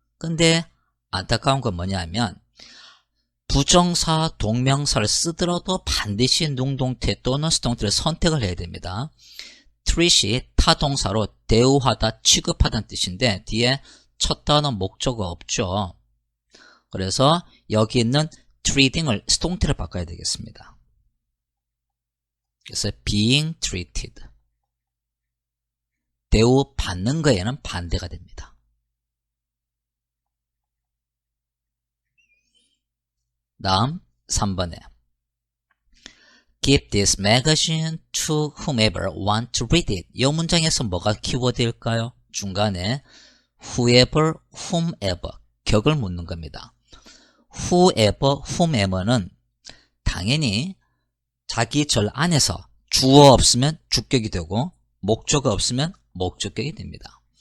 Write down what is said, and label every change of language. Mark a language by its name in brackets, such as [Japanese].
[Korean] 근데 안타까운 건 뭐냐면 부정사, 동명사를 쓰더라도 반드시 능동태 또는 수동태를 선택을 해야 됩니다. treat이 타동사로 대우하다, 취급하다는 뜻인데 뒤에 첫 단어 목적어 없죠. 그래서 여기 있는 treating을 수동태로 바꿔야 되겠습니다. 그래서 being treated. 대우받는 거에는 반대가 됩니다. 다음 3번에 [English] Give this magazine to whomever want to read it. [Korean] 이 문장에서 뭐가 키워드일까요? 중간에 whoever, whomever 격을 묻는 겁니다. whoever, whomever는 당연히 자기 절 안에서 주어 없으면 주격이 되고 목적어 없으면 목적격이 됩니다.